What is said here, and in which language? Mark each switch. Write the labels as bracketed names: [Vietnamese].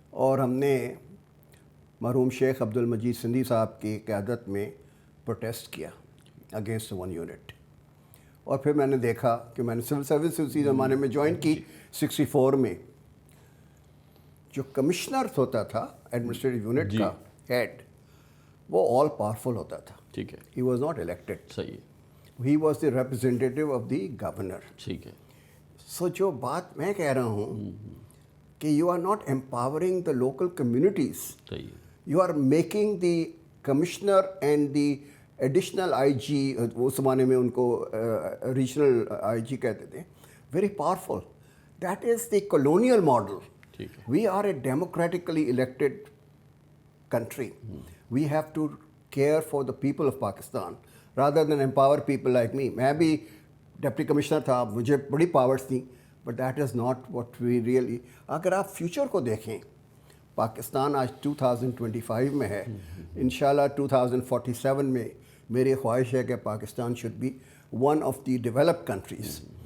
[Urdu] اور ہم نے مرحوم شیخ عبد المجید سندھی صاحب کی قیادت میں پروٹیسٹ کیا اگینسٹ 1 یونٹ. اور پھر میں نے دیکھا کہ میں نے سول سروس اسی زمانے میں جوائن کی 64 میں. جو کمشنر ہوتا تھا ایڈمنسٹریٹو یونٹ کا ہیڈ، وہ آل پاورفل ہوتا تھا. ٹھیک ہے، [English] he was not elected, [Urdu] صحیح ہے، [English] He was the representative of the governor. [Urdu] ٹھیک ہے. سو جو بات میں کہہ رہا ہوں کہ [English] you are not empowering the local communities, [Urdu] صحیح ہے. [English] you are making the commissioner and the additional I G, [Urdu] اس زمانے میں ان کو ریجنل آئی جی کہتے تھے، [English] Very powerful. That is the colonial model. [Urdu] ٹھیک ہے. [English] We are a democratically elected country. We have to care for the people of Pakistan rather than empower people like me. [Urdu] میں بھی deputy commissioner تھا، مجھے بڑی پاورس تھیں، [English] But that is not what we really. [Urdu] اگر آپ فیوچر کو دیکھیں، پاکستان آج 2025 میں ہے، انشاءاللہ 2047 میں میری خواہش ہے کہ Pakistan [English] Should be one of the developed countries.